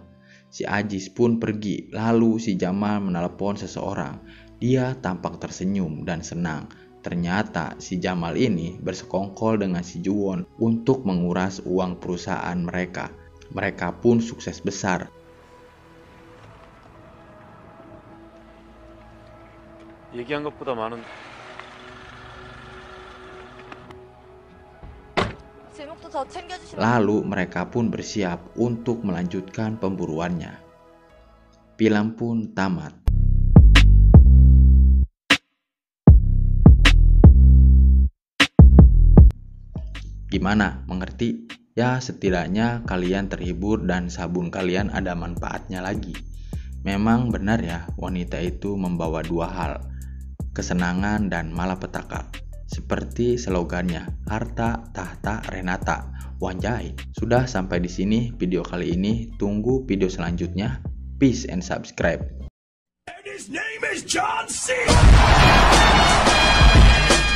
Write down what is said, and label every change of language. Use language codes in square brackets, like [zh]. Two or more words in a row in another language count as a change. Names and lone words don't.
[id] Si Ajis pun pergi, lalu si Jamal menelepon seseorang. Dia tampak tersenyum dan senang. Ternyata si Jamal ini bersekongkol dengan si Juwon untuk menguras uang perusahaan mereka. Mereka pun sukses besar. [ko] 얘기한 것보다 많은 제목도 더 챙겨주시면 [id] Lalu mereka pun bersiap untuk melanjutkan pemburuannya. Film pun tamat. Gimana? Mengerti? Ya, setidaknya kalian terhibur dan sabun kalian ada manfaatnya lagi. Memang benar ya, wanita itu membawa dua hal, kesenangan dan malapetaka. Seperti slogannya, harta, tahta, Renata. Wanjai. Sudah sampai di sini video kali ini. Tunggu video selanjutnya. [en] Peace and subscribe. And his name is John C.